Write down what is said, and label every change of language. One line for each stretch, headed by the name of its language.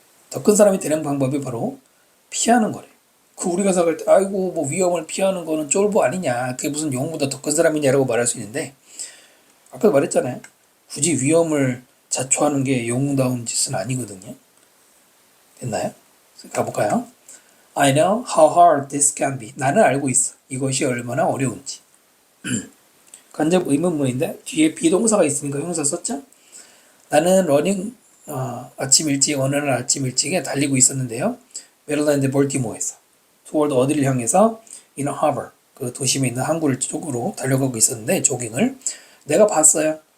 Korean: 더 큰 사람이 되는 방법이 바로 피하는 거래요. 우리가 생각할 때 아이고 뭐 위험을 피하는 거는 쫄보 아니냐 그게 무슨 영웅보다 더 큰 사람이냐라고 말할 수 있는데 아까 말했잖아요. 굳이 위험을 자초하는 게 영웅다운 짓은 아니거든요. 됐나요? 가볼까요?
English: I know how hard this can be.
Korean: 나는 알고 있어. 이것이 얼마나 어려운지. 간접 의문문인데 뒤에 비동사가 있으니까 형사 썼죠? 나는 어느 날 아침 일찍에 달리고 있었는데요. 메릴랜드 볼티모어에서 toward 어디를 향해서
English: in a harbor
Korean: 그 도심에 있는 항구 쪽으로 달려가고 있었는데 조깅을 내가 봤어요.